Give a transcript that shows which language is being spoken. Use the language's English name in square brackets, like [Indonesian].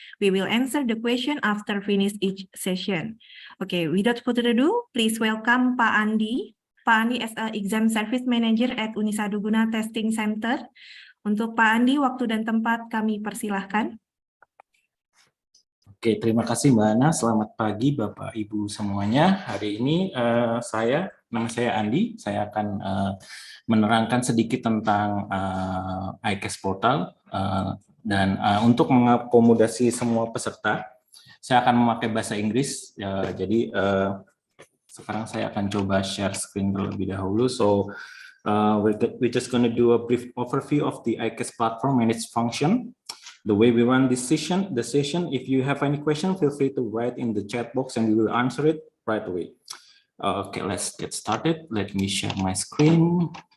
[English] We will answer the question after finish each session. Okay, without further ado, please welcome Pak Andi. Pak Andi as Exam Service Manager at Unisaduguna Testing Center. [Indonesian] Untuk Pak Andi, waktu dan tempat kami persilahkan. Oke, terima kasih Mbak Ana. Selamat pagi Bapak Ibu semuanya. Hari ini nama saya Andi. Saya akan menerangkan sedikit tentang ICAS portal dan untuk mengakomodasi semua peserta, saya akan memakai bahasa Inggris. Jadi sekarang saya akan coba share screen terlebih dahulu. [English] So we're just going to do a brief overview of the ICAS platform and its function. The way we run this session, if you have any question, feel free to write in the chat box and we will answer it right away. Okay, let's get started. Let me share my screen.